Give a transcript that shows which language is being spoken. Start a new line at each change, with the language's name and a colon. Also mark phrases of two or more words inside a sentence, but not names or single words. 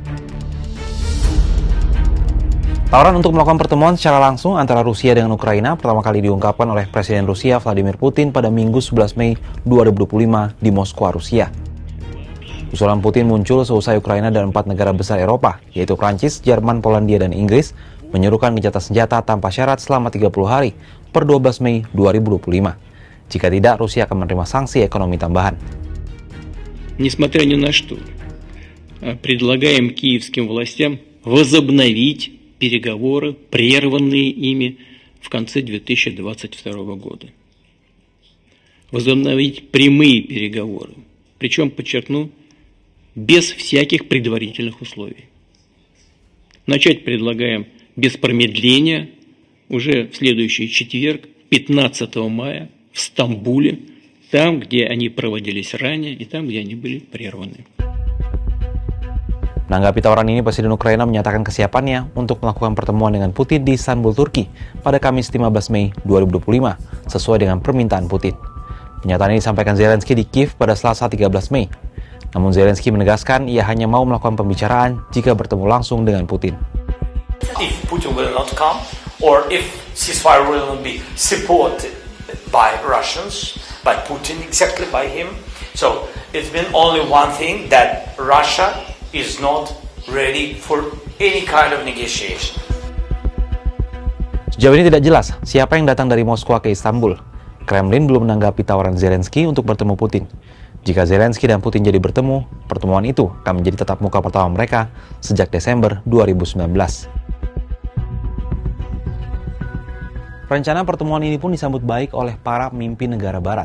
Indonesian: Tawaran untuk melakukan pertemuan secara langsung antara Rusia dengan Ukraina pertama kali diungkapkan oleh Presiden Rusia Vladimir Putin pada Minggu 11 Mei 2025 di Moskwa, Rusia. Usulan Putin muncul seusai Ukraina dan 4 negara besar Eropa, yaitu Prancis, Jerman, Polandia, dan Inggris, menyuruhkan gencatan senjata tanpa syarat selama 30 hari per 12 Mei 2025. Jika tidak, Rusia akan menerima sanksi ekonomi tambahan.
Russian: Несмотря ни на что, предлагаем киевским властям возобновить переговоры, прерванные ими в конце 2022 года. Возобновить прямые переговоры, причем, подчеркну, без всяких предварительных условий. Начать предлагаем без промедления уже в следующий четверг, 15 мая, в Стамбуле, там, где они проводились ранее и там, где они были прерваны.
Indonesian: Menanggapi tawaran ini, Presiden Ukraina menyatakan kesiapannya untuk melakukan pertemuan dengan Putin di Istanbul, Turki pada Kamis 15 Mei 2025, sesuai dengan permintaan Putin. Pernyataan ini disampaikan Zelensky di Kiev pada Selasa 13 Mei. Namun Zelensky menegaskan ia hanya mau melakukan pembicaraan jika bertemu langsung dengan Putin.
English: If Putin will not come, or if ceasefire will not be supported by Russians, by Putin, exactly by him, so it's been only one thing, that Russia is not ready for any kind of negotiation.
Indonesian: Sejauh ini tidak jelas siapa yang datang dari Moskwa ke Istanbul. Kremlin belum menanggapi tawaran Zelensky untuk bertemu Putin. Jika Zelensky dan Putin jadi bertemu, pertemuan itu akan menjadi tatap muka pertama mereka sejak Desember 2019. Rencana pertemuan ini pun disambut baik oleh para pemimpin negara barat.